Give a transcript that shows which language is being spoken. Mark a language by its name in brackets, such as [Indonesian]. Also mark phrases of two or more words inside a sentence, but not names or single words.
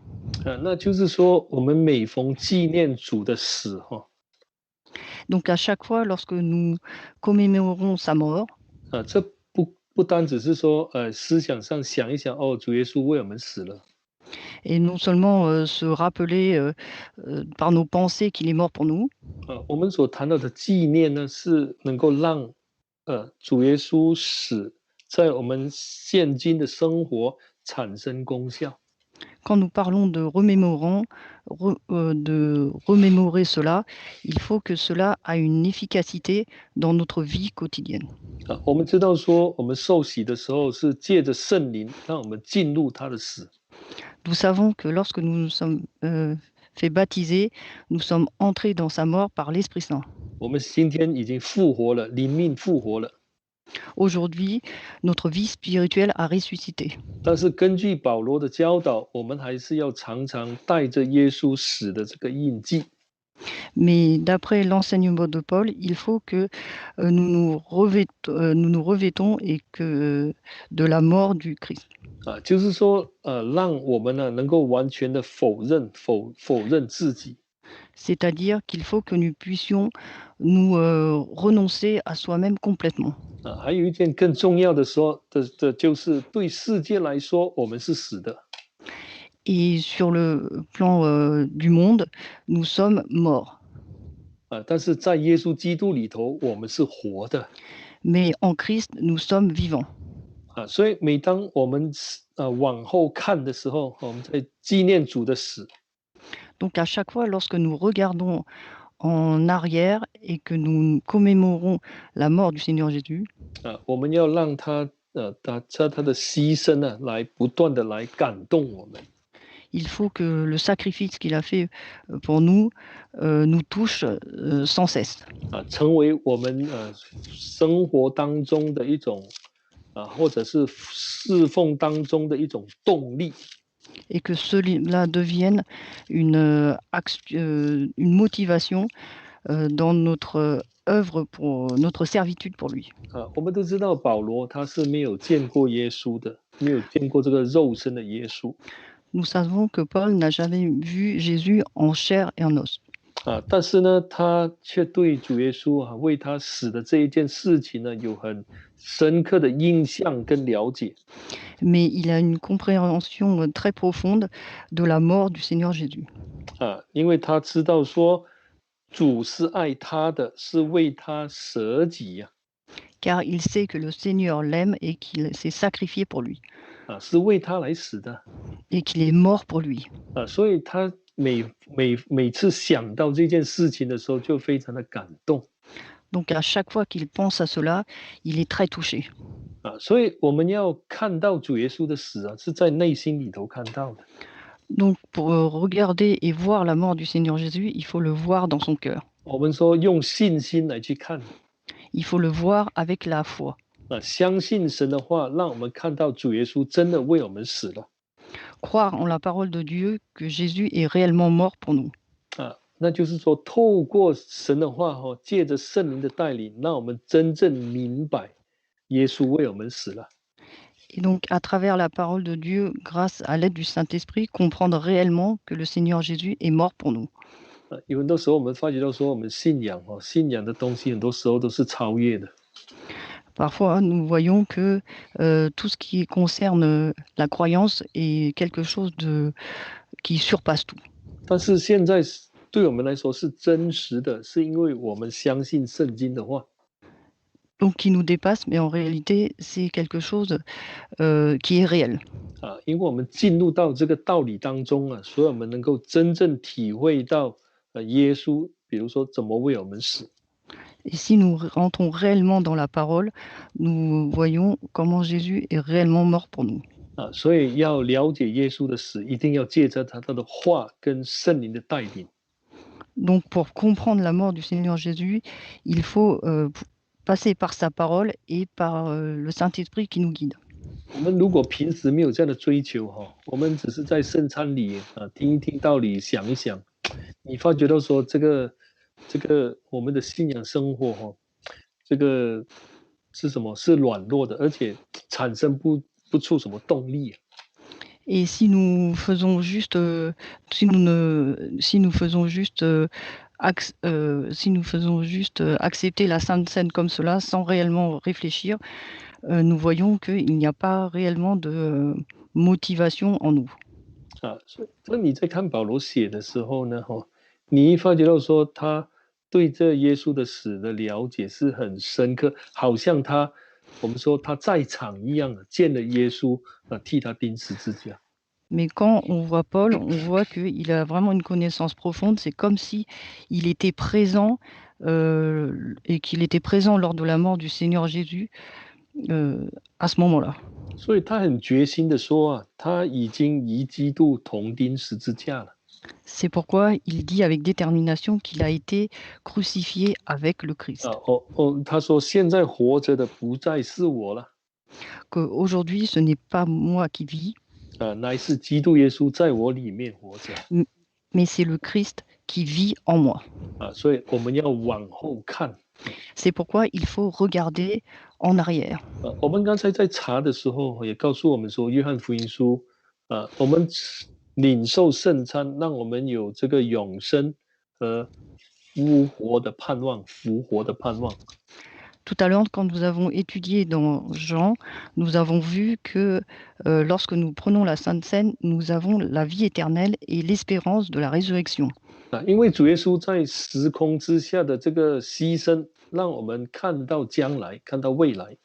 [Chinese] 那就是说，我们每逢纪念主的死 [French] Donc à chaque fois, lorsque nous commémorons sa mort, [Chinese] 这不单只是说思想上想一想主耶稣为我们死了。 [French] Et non seulement se rappeler par nos pensées qu'il est mort pour nous, [Chinese] 我们所谈到的纪念呢，是能够让主耶稣死在我们现今的生活产生功效。 [French] quand nous parlons de remémorer cela, il faut que cela a une efficacité dans notre vie quotidienne. [Chinese] 我们知道说，我们受洗的时候是借着圣灵，让我们进入他的死。 [French] Nous savons que lorsque nous nous sommes fait baptiser, nous sommes entrés dans sa mort par l'Esprit Saint. [Chinese] 我们今天已经复活了，灵命复活了。 [French] Aujourd'hui, notre vie spirituelle a ressuscité. [Chinese] 但是根据保罗的教导，我们还是要常常带着耶稣死的这个印记。 [French] Mais d'après l'enseignement de Paul, il faut que nous nous revêtons et que de la mort du Christ. [Chinese] 就是说，让我们呢能够完全的否认自己。 [French] C'est-à-dire qu'il faut que nous puissions nous renoncer à soi-même complètement. [Chinese] 还有一件更重要的就是对世界来说，我们是死的。 [French] Et sur le plan du monde, nous sommes morts. [Chinese] 但是在耶稣基督里头，我们是活的。 [French] Mais en Christ, nous sommes vivants. [Chinese] 所以每当我们往后看的时候，我们在纪念主的死。 [French] Donc à chaque fois, lorsque nous regardons en arrière et que nous commémorons la mort du Seigneur Jésus, [Chinese] 我们要让他的牺牲呢，来不断的来感动我们。 [French] il faut que le sacrifice qu'il a fait pour nous nous touche sans cesse. [Chinese] 成为我们生活当中的一种或者是侍奉当中的一种动力。 [French] Et que cela devienne une motivation dans notre œuvre pour notre servitude pour lui. [Chinese] 我们都知道保罗他是没有见过耶稣的，没有见过这个肉身的耶稣。 [French] Nous savons que Paul n'a jamais vu Jésus en chair et en os. [Chinese] 但是呢，他却对主耶稣为他死的这一件事情呢，有很深刻的印象跟了解。 [French] Mais il a une compréhension très profonde de la mort du Seigneur Jésus. [Chinese] 因为他知道说，主是爱他的，是为他舍己呀。 [French] Car il sait que le Seigneur l'aime et qu'il s'est sacrifié pour lui. [Chinese] 是为他来死的。 [French] Et qu'il est mort pour lui. [Chinese] 所以他每次想到这件事情的时候，就非常的感动。 [French] Donc à chaque fois qu'il pense à cela, il est très touché. [Chinese] 所以我们要看到主耶稣的死是在内心里头看到的。 [French] Donc pour regarder et voir la mort du Seigneur Jésus, il faut le voir dans son cœur. [Chinese] 我们说用信心来去看。 [French] Il faut le voir avec la foi. [Chinese] 相信神的话，让我们看到主耶稣真的为我们死了。 [French] Croire en la parole de Dieu que Jésus est réellement mort pour nous. [Chinese] 那就是说，透过神的话，借着圣灵的带领，让我们真正明白耶稣为我们死了。 [French] Et donc, à travers la parole de Dieu, grâce à l'aide du Saint-Esprit, comprendre réellement que le Seigneur Jésus est mort pour nous. [Chinese] 有很多时候，我们发觉到说，我们信仰的东西，很多时候都是超越的。 [French] Parfois, nous voyons que tout ce qui concerne la croyance est quelque chose qui surpasse tout. [Chinese] 但是现在对我们来说是真实的，是因为我们相信圣经的话。 [French] Donc, qui nous dépasse, mais en réalité, c'est quelque chose qui est réel. [Chinese] 因为我们进入到这个道理当中所以我们能够真正体会到耶稣，比如说怎么为我们死。 [French] Et si nous rentrons réellement dans la parole, nous voyons comment Jésus est réellement mort pour nous. [Chinese] 所以要了解耶稣的死，一定要借着他的话跟圣灵的带领。 [French] Donc, pour comprendre la mort du Seigneur Jésus, il faut passer par sa parole et par le Saint-Esprit qui nous guide. [Chinese] 我们如果平时没有这样的追求我们只是在圣餐里听一听道理，想一想，你发觉到说这个我们的信仰生活这个是什么？是软弱的，而且产生不出什么动力。 [French] Et si nous faisons juste, si nous faisons juste accepter la Sainte Seine comme cela, sans réellement réfléchir, nous voyons qu'il n'y a pas réellement de motivation en nous. [Chinese] 所以你在看保罗写的时候呢，你发觉到说他对这耶稣的死的了解是很深刻，好像我们说他在场一样，见了耶稣替他钉十字架。 [French] Mais quand on voit Paul, on voit qu'il a vraiment une connaissance profonde. C'est comme si il était présent et qu'il était présent lors de la mort du Seigneur Jésus à ce moment-là. [Chinese] 所以他很决心的说他已经与基督同钉十字架了。 [French] C'est pourquoi il dit avec détermination qu'il a été crucifié avec le Christ. [Chinese] 他说现在活着的不再是我了， [French] Qu'aujourd'hui, ce n'est pas moi qui vis, [Chinese] 乃是基督耶稣在我里面活着。 [French] mais c'est le Christ qui vit en moi. [Chinese] 所以我们要往后看。 [French] C'est pourquoi il faut regarder en arrière. [Chinese] 我们刚才在查的时候也告诉我们说，约翰福音书我们领受圣餐，让我们有这个永生和复活的盼望。 [French] Tout à l'heure, quand nous avons étudié dans Jean, nous avons vu que lorsque nous prenons la Sainte Seine, nous avons la vie éternelle et l'espérance de la résurrection. [Chinese] 因为主耶稣在时空之下的这个牺牲，让我们看到将来，看到未来。